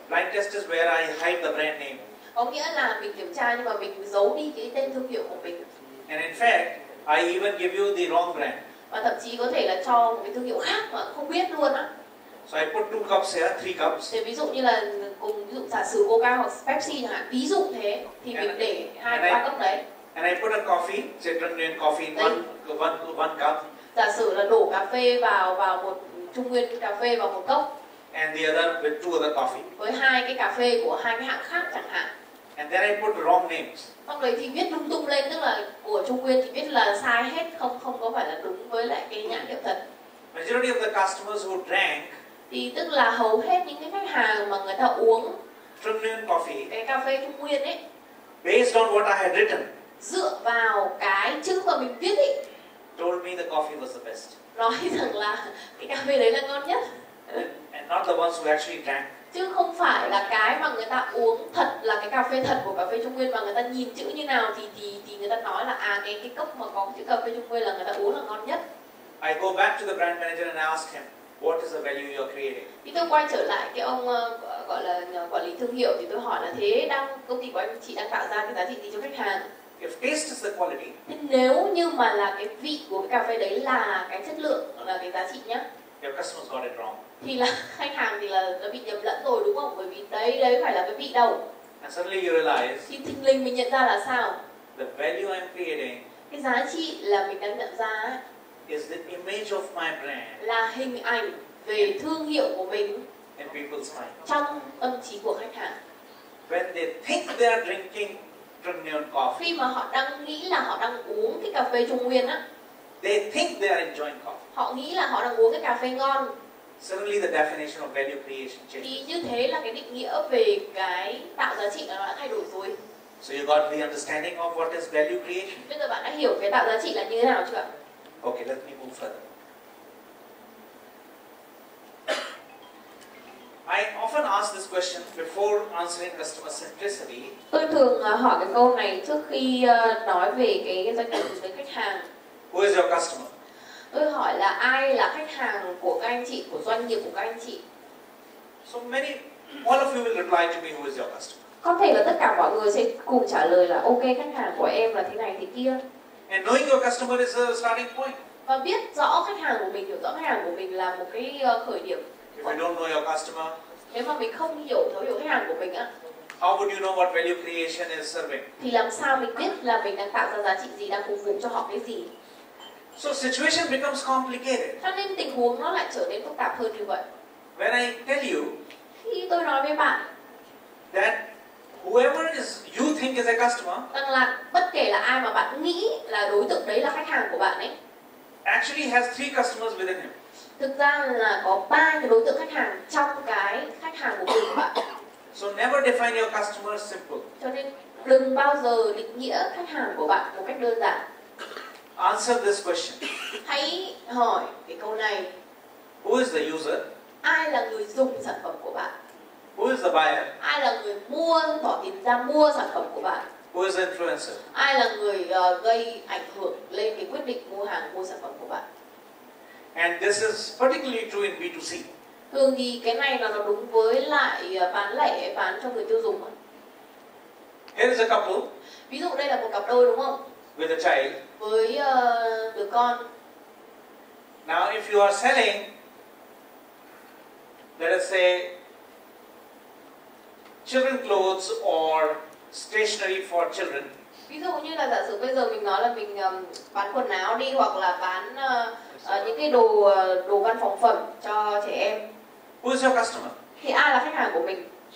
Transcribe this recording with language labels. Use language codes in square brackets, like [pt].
[en] Blind test is where I hide the brand name. [vi] Có nghĩa là mình kiểm tra nhưng mà mình giấu đi cái tên thương hiệu của mình. [en] And in fact, I even give you the wrong brand. [vi] Và thậm chí có thể là cho một cái thương hiệu khác mà không biết luôn á. [en] So I put 2 cups here, 3 cups. [vi] Thì ví dụ như là cùng ví dụ giả sử Coca hoặc Pepsi chẳng hạn, ví dụ thế thì mình để 2-3 cốc đấy. [en] And I put a coffee, say Trung Nguyên coffee in one cup. [vi] Giả sử là đổ cà phê vào một Trung Nguyên cà phê vào một cốc. [en] And the other with 2 other coffee. [vi] Với 2 cái cà phê của 2 cái hãng khác chẳng hạn. [en] And then I put wrong names. [vi] Lúc đấy thì viết lung tung lên, tức là của Trung Nguyên thì viết là sai hết, không có phải là đúng với lại cái nhãn hiệu thật. [en] Majority of the customers who drank [vi] Thì tức là hầu hết những cái khách hàng mà người ta uống [en] Trung Nguyên coffee, [vi] cái cà phê Trung Nguyên ấy, [en] based on what I had written, [vi] dựa vào cái chữ mà mình viết ấy, [en] told me the coffee was the best. [vi] nói rằng là cái cà phê đấy là ngon nhất. [en] And not the ones who actually drank. [vi] Chứ không phải là cái mà người ta uống thật là cái cà phê thật của cà phê Trung Nguyên, mà người ta nhìn chữ như nào thì người ta nói là cái cốc mà có chữ cà phê Trung Nguyên là người ta uống là ngon nhất. [en] I go back to the brand manager and ask him, what is the value you're creating? [vi] Thì tôi quay trở lại cái ông gọi là quản lý thương hiệu thì tôi hỏi là thế công ty của anh chị đang tạo ra cái giá trị gì cho khách hàng? [en] If taste is the quality, [vi] Thế nếu như mà là cái vị của cái cà phê đấy là cái chất lượng, là cái giá trị nhá, [en] your customers got it wrong. [vi] thì là khách hàng thì là nó bị nhầm lẫn rồi đúng không? Bởi vì đấy phải là cái vị đâu. [en] And suddenly you realize [vi] Thì thình lình mình nhận ra là sao? [en] the value I'm creating [vi] Cái giá trị là mình đang nhận ra ấy, [en] is the image of my brand [vi] là hình ảnh về thương hiệu của mình [en] in people's mind. [vi] trong tâm trí của khách hàng. [en] When they think they are drinking Trung Nguyên coffee, [vi] Khi mà họ đang nghĩ là họ đang uống cái cà phê Trung Nguyên á, [en] they think they are enjoying coffee. [vi] họ nghĩ là họ đang uống cái cà phê ngon, [en] Suddenly the definition of value creation changes. [vi] thì như thế là cái định nghĩa về cái tạo giá trị nó đã thay đổi rồi. [en] So you got the understanding of what is value creation. [vi] Bây giờ bạn đã hiểu cái tạo giá trị là như thế nào chưa ạ? [en] Okay, let me move further. I often ask this question before answering customer centricity. [vi] Tôi thường hỏi cái câu này trước khi nói về cái doanh nghiệp với khách hàng. [en] Who is your customer? [vi] Tôi hỏi là ai là khách hàng của các anh chị, của doanh nghiệp của các anh chị. [en] So all of you will reply to me, who is your customer? [vi] Có thể là tất cả mọi người sẽ cùng trả lời là ok, khách hàng của em là thế này thế kia. [en] And knowing your customer is a starting point. [vi] Và biết rõ khách hàng của mình, hiểu rõ khách hàng của mình là một cái khởi điểm. [en] If you don't know your customer, [vi] Nếu mà mình không hiểu khách hàng của mình á, [en] how would you know what value creation is serving? [vi] thì làm sao mình biết là mình đang tạo ra giá trị gì, đang phục vụ cho họ cái gì. [en] So situation becomes complicated. [vi] Cho nên tình huống nó lại trở nên phức tạp hơn như vậy. [en] When I tell you [vi] Khi tôi nói với bạn [en] that whoever you think is a customer, [vi] rằng là bất kể là ai mà bạn nghĩ là đối tượng đấy là khách hàng của bạn ấy, [en] actually has 3 customers within him. [vi] thực ra là có 3 cái đối tượng khách hàng trong cái khách hàng của mình của bạn. [en] So never define your customer simple. [vi] Cho nên đừng bao giờ định nghĩa khách hàng của bạn một cách đơn giản. [en] Answer this question. [vi] Hãy hỏi cái câu này: [en] Who is the user? [vi] ai là người dùng sản phẩm của bạn? [en] Who is the buyer? [vi] Ai là người bỏ tiền ra mua sản phẩm của bạn? [en] Who is the influencer? [vi] Ai là người gây ảnh hưởng lên cái quyết định mua sản phẩm của bạn? [en] And this is particularly true in B2C. [vi] Thường thì cái này là nó đúng với lại bán lẻ, bán cho người tiêu dùng. [en] Here is a couple [vi] Ví dụ đây là một cặp đôi đúng không? [en] with a child. [vi] Với đứa con. [en] Now if you are selling, let us say, children clothes or stationery for children. [vi] Ví dụ như là giả sử bây giờ mình nói là mình bán quần áo đi, hoặc là bán những cái đồ văn phòng phẩm cho trẻ em. [en] Who is your customer? [vi] Thì ai là khách hàng của mình?